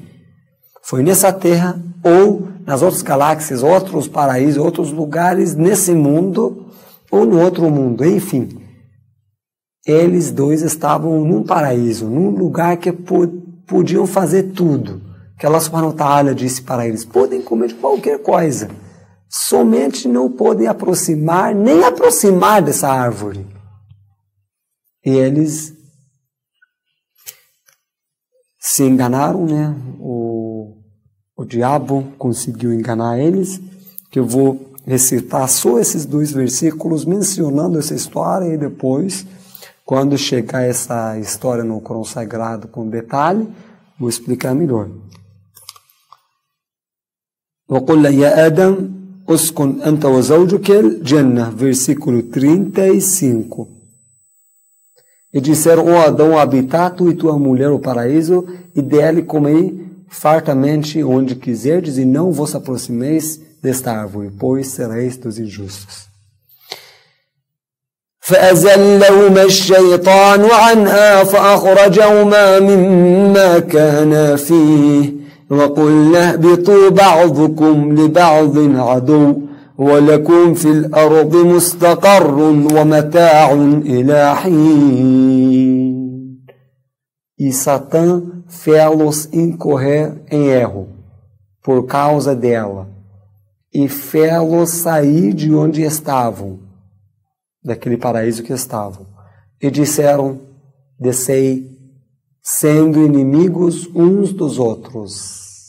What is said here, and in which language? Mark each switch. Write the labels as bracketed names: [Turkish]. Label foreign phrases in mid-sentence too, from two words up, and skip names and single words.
[Portuguese] Foi nessa terra ou nas outras galáxias, outros paraísos, outros lugares nesse mundo ou no outro mundo, enfim. Eles dois estavam num paraíso, num lugar que podiam fazer tudo. Que [Arabic] الله سبحانه وتعالى [Portuguese] disse para eles, podem comer qualquer coisa, somente não podem aproximar, nem aproximar dessa árvore. E eles se enganaram, né? O diabo conseguiu enganar eles, que eu vou recitar só esses 2 versículos mencionando essa história, e depois, quando chegar essa história no Alcorão Sagrado com detalhe, vou explicar melhor. [Arabic] وَقُلْ يَا آدَمْ أُسْكُنْ أَنْتَ وَزَوْجُكَ الْجَنَّةَ, [Portuguese] versículo 35. E disseram, ó Adão, habita tu e tua mulher o paraíso, e dele comei fartamente onde quiserdes, e não vos aproximeis desta árvore, pois sereis dos injustos. [Arabic] فَأَزَلَّهُمَا الشَّيْطَانُ عَنْهَا فَأَخْرَجَهُمَا مِمَّا كَانَا فِيهِ وَقُلْنَا اهْبِطُوا بَعْضُكُمْ لِبَعْضٍ عَدُوٌّ وَلَكُمْ فِي الْأَرْضِ مُسْتَقَرٌّ وَمَتَاعٌ إِلَى حِينٍ. [Portuguese] E Satã fê-los incorrer em erro por causa dela, e fê-los sair de onde estavam, daquele paraíso que estavam, e disseram, descei, sendo inimigos uns dos outros.